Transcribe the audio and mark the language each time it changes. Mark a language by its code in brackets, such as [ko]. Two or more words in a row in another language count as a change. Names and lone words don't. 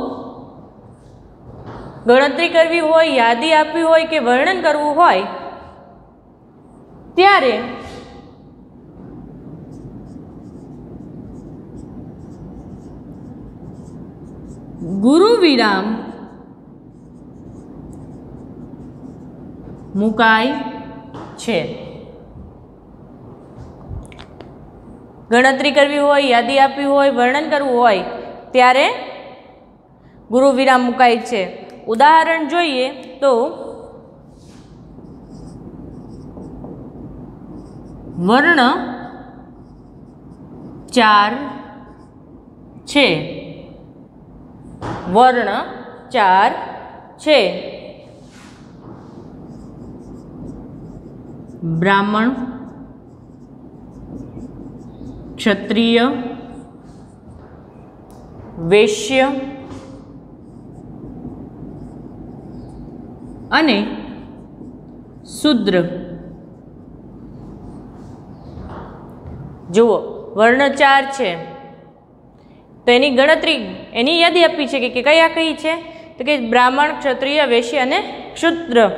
[gu] ગણતરી કરવી હોય, યાદી આપવી હોય કે વર્ણન કરવું હોય ત્યારે ગુરુવિરામ મુકાય છે। ગણતરી કરવી હોય, યાદી આપવી હોય, વર્ણન કરવું હોય ત્યારે ગુરુવિરામ મુકાય છે। ઉદાહરણ જોઈએ તો વર્ણ 4 છે, વર્ણ 4 છે। બ્રાહ્મણ, ક્ષત્રિય, વૈશ્ય અને શૂદ્ર. જુઓ, વર્ણ 4 છે તો એની ગણતરી, એની યાદી આપી છે કે કયા કઈ છે, તો કે બ્રાહ્મણ, ક્ષત્રિય, વૈશ્ય અને શૂદ્ર.